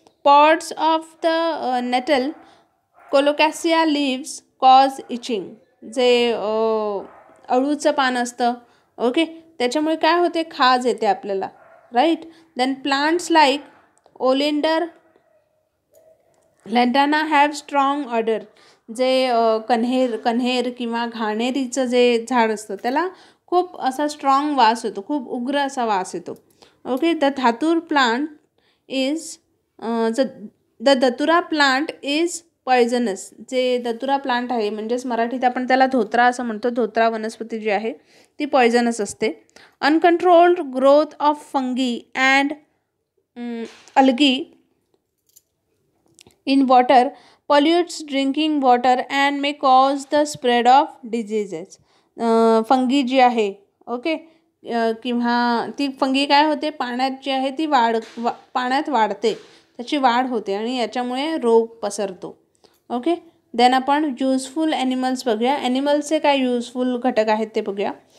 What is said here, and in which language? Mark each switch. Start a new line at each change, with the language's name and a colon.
English: Pods of the nettle, colocasia leaves cause itching.
Marathi: जे अळूचं पान असतं, ओके, त्याच्यामुळे काय होते, खाज येते आपल्याला, right.
English: Then plants like oleander, lantana have strong order.
Marathi: जे कन्हेर किंवा घाणेरीचं जे झाड असतं त्याला खूप असा स्ट्रॉंग वास येतो, खूप उग्र असा वास येतो. Okay.
English: The datura plant is the datura plant is poisonous.
Marathi: जे दतुरा प्लांट आहे म्हणजेच मराठीत आपण त्याला धोत्रा असं म्हणतो. धोत्रा वनस्पती जी आहे ती पॉयझनस असते.
English: Uncontrolled growth of fungi and algae in water pollutes drinking water and may cause the spread of diseases.
Marathi: Fungi जी आहे, ओके, किंवा ती फंगी काय होते, पाण्यात जी आहे ती पाण्यात वाढते, त्याची वाढ होते आणि याच्यामुळे रोग पसरतो. ओके. देन आपण युजफुल ॲनिमल्स बघूया. ॲनिमल्सचे काय युजफुल घटक आहेत ते बघूया.